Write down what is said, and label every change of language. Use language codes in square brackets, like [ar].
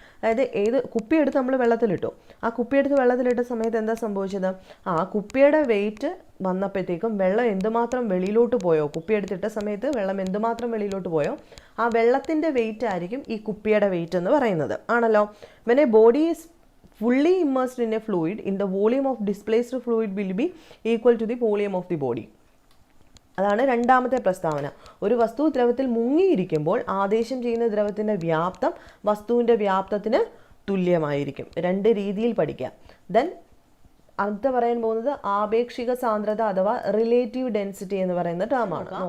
[ml] അതായത് ഏത് കുപ്പിയെടുത്ത് നമ്മൾ വെള്ളത്തിലിട്ടു, ആ കുപ്പിയെടുത്ത് വെള്ളത്തിലിട്ട സമയത്ത് എന്താ സംഭവിച്ചത്? ആ കുപ്പിയുടെ വെയിറ്റ് വന്നപ്പോഴത്തേക്കും വെള്ളം എന്തുമാത്രം വെളിയിലോട്ട് പോയോ, കുപ്പിയെടുത്തിട്ട സമയത്ത് വെള്ളം എന്തുമാത്രം വെളിയിലോട്ട് പോയോ ആ വെള്ളത്തിൻ്റെ വെയിറ്റ് ആയിരിക്കും ഈ കുപ്പിയുടെ വെയിറ്റ് എന്ന് പറയുന്നത്, ആണല്ലോ. [en] when a body is fully immersed in a fluid, in the volume of displaced fluid will be equal to the volume of the body. [ml] അതാണ് രണ്ടാമത്തെ പ്രസ്താവന. ഒരു വസ്തു ദ്രവത്തിൽ മുങ്ങിയിരിക്കുമ്പോൾ ആദേശം ചെയ്യുന്ന ദ്രവത്തിൻ്റെ വ്യാപ്തം വസ്തുവിൻ്റെ വ്യാപ്തത്തിന് തുല്യമായിരിക്കും. രണ്ട് രീതിയിൽ പഠിക്കാം. ദെൻ അടുത്ത പറയാൻ പോകുന്നത് ആപേക്ഷിക സാന്ദ്രത അഥവാ റിലേറ്റീവ് ഡെൻസിറ്റി എന്ന് പറയുന്ന ടേമാണ്.